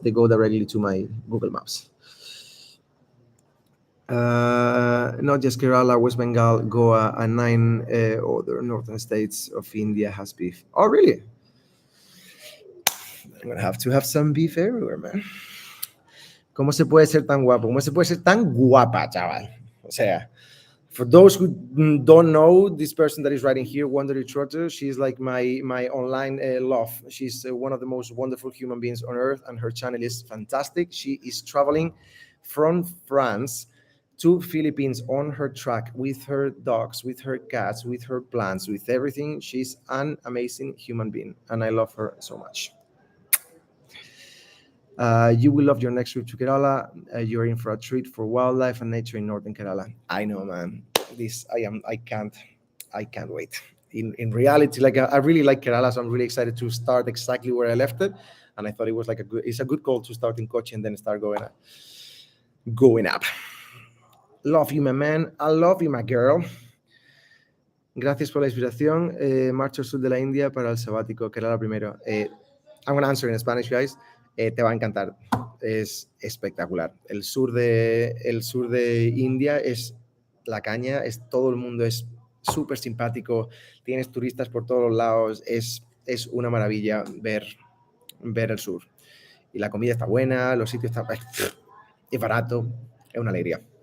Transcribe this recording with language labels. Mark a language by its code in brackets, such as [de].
[en] They go directly to my Google Maps. Not just Kerala, West Bengal, Goa, and nine other northern states of India has beef. Oh, really? I'm gonna have to have some beef everywhere, man. [es] ¿Cómo se puede ser tan guapo? ¿Cómo se puede ser tan guapa, chaval? O sea, [en] for those who don't know, this person that is writing here, Wondery Trotter, she's like my online love. She's one of the most wonderful human beings on earth, and her channel is fantastic. She is traveling from France to Philippines on her truck with her dogs, with her cats, with her plants, with everything. She's an amazing human being, and I love her so much. You will love your next trip to Kerala. You're in for a treat for wildlife and nature in northern Kerala. I know, man. This I can't wait. In reality, like I really like Kerala, so I'm really excited to start exactly where I left it. And I thought it was like it's a good call to start in Kochi and then start going up. Love you, my man. I love you, my girl. [es] Gracias por la inspiración. Marcho al sur de la India para el sabático, Kerala primero. [en] I'm going to answer in Spanish, guys. [es] Te va a encantar. Es espectacular. El sur de India es la caña, todo el mundo es súper simpático, tienes turistas por todos los lados, es una maravilla ver el sur. Y la comida está buena, los sitios están... Es barato, es una alegría.